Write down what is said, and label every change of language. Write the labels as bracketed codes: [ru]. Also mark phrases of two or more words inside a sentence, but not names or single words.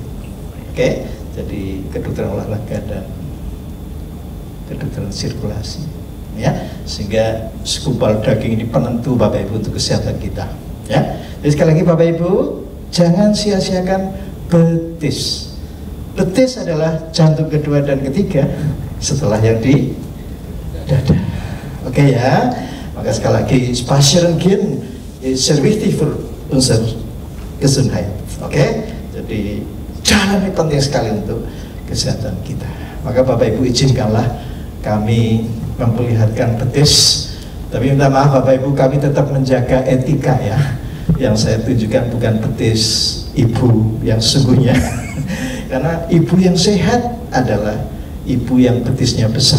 [id] Oke, jadi kedokteran olahraga dan kedokteran sirkulasi ya, sehingga segumpal daging ini penentu Bapak Ibu untuk kesehatan kita ya. Jadi sekali lagi Bapak Ibu, jangan sia-siakan betis. Betis adalah jantung kedua dan ketiga setelah yang di dada. Oke ya, maka sekali lagi [de] Spazierengehen ist sehr wichtig für unsere Gesundheit. [id] Oke, jadi jalan ini penting sekali untuk kesehatan kita. Maka Bapak Ibu izinkanlah kami memperlihatkan betis, tapi minta maaf Bapak Ibu, kami tetap menjaga etika ya. Yang saya tunjukkan bukan betis ibu yang sesungguhnya, karena ibu yang sehat adalah ibu yang betisnya besar.